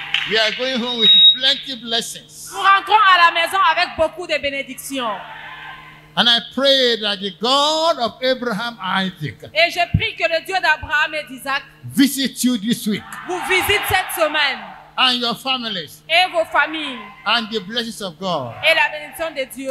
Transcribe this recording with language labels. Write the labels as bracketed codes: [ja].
[en] We are going home with plenty blessings. [fr] Nous rentrons à la maison avec beaucoup de bénédictions. [en] And I pray that the God of Abraham, Isaac, [fr] et je prie que le Dieu d'Abraham et d'Isaac [en] visit you this week. [fr] Vous visite cette semaine. [en] And your families. [fr] Et vos familles. [en] And the blessings of God. [fr] Et la bénédiction de Dieu.